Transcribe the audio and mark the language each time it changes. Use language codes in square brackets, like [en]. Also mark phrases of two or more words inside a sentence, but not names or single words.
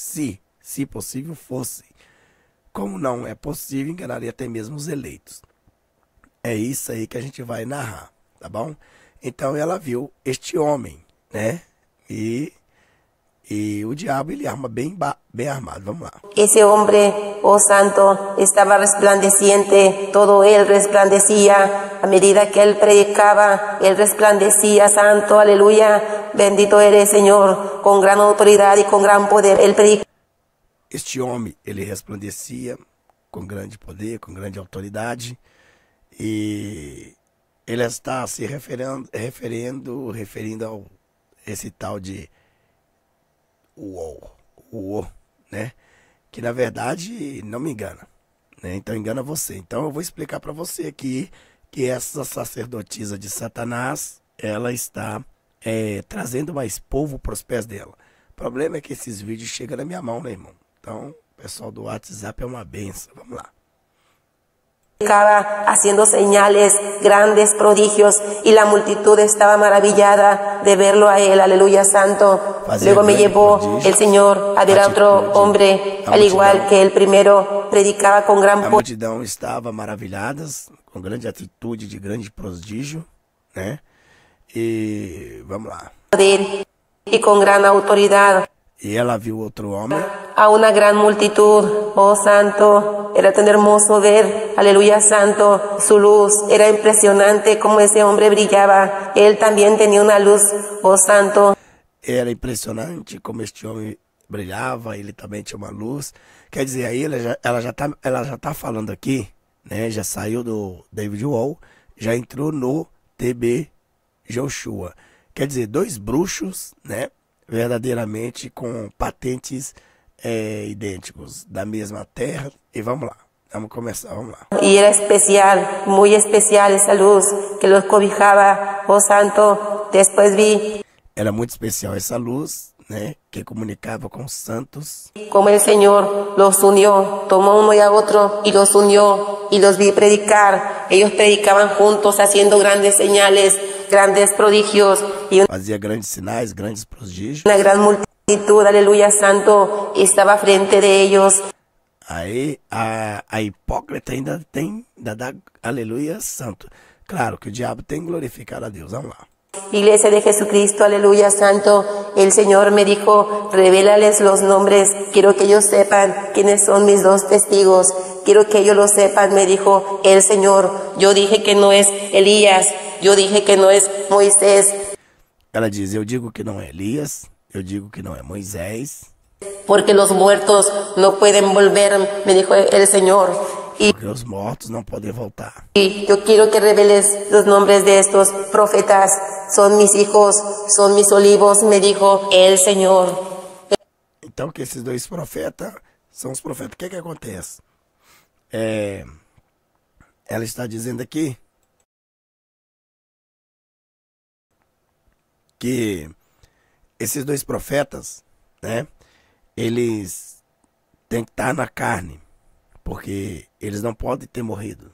[pt] Se possível fosse. Como não é possível, enganaria até mesmo os eleitos. É isso aí que a gente vai narrar, tá bom? Então ela viu este homem, né? E o diabo, ele arma bem armado. Vamos lá. [es] Ese hombre, oh santo, estaba resplandeciente, todo él resplandecía. A medida que él predicaba, él resplandecía, santo, aleluya. Bendito eres, Señor, con gran autoridad y con gran poder. Él predicaba. [pt] Este homem, ele resplandecia com grande poder, com grande autoridade. E ele está se referindo ao esse tal de uou, né? Que na verdade não me engana, né? Então engana você. Então eu vou explicar para você aqui que essa sacerdotisa de Satanás, ela está trazendo mais povo para os pés dela. O problema é que esses vídeos chegam na minha mão, né, irmão? Então, o pessoal do WhatsApp é uma benção. Vamos lá. [es] Haciendo señales, grandes prodigios, y la multitud estaba maravillada de verlo a él, aleluya, santo. Luego me llevó el Señor a ver a otro hombre, al igual que el primero, predicaba con gran poder. [pt] A multidão estava maravilhada, com grande atitude, de grande prodígio, né? E vamos lá. [es] Y con gran autoridad. [pt] E ela viu outro homem. [es] A una gran multitud, oh santo, era tan hermoso ver, aleluya, santo, su luz, era impresionante como ese hombre brillaba, él también tenía una luz, oh santo. [pt] Era impressionante como este homem brilhava, ele também tinha uma luz. Quer dizer, aí ela já tá falando aqui, né? Já saiu do David Wall, já entrou no TB Joshua. Quer dizer, dois bruxos, né? Verdadeiramente com patentes idênticos, da mesma terra. E vamos lá, vamos começar, vamos lá. [es] Y era especial, muy especial esa luz que los cobijaba, oh santo. Después vi. [pt] Era muito especial essa luz, né, que comunicava com os santos. [es] Como el Señor los unió, tomó uno y a otro y los unió, y los vi predicar. Ellos predicaban juntos, haciendo grandes señales, grandes prodigios. Y [pt] fazia grandes sinais, grandes prodígios. [es] Una gran multitud, aleluya, santo, estaba frente de ellos. [pt] Aí a hipócrita ainda dá aleluia, santo. Claro que o diabo tem que glorificar a Deus, vamos lá. [es] Iglesia de Jesucristo, aleluya, santo, el Señor me dijo, revélales los nombres, quiero que ellos sepan quiénes son mis dos testigos, quiero que ellos lo sepan, me dijo el Señor. Yo dije que no es Elías, yo dije que no es Moisés. [pt] Ela diz, eu digo que não é Elias, eu digo que não é Moisés. [es] Porque los muertos no pueden volver, me dijo el Señor. [pt] Porque os mortos não podem voltar. [es] Y yo quiero que reveles los nombres de estos profetas. Son mis hijos, son mis olivos, me dijo el Señor. [pt] Então que esses dois profetas são os profetas. O que acontece? Ela está dizendo aqui que esses dois profetas, né, eles têm que estar na carne, porque eles não podem ter morrido.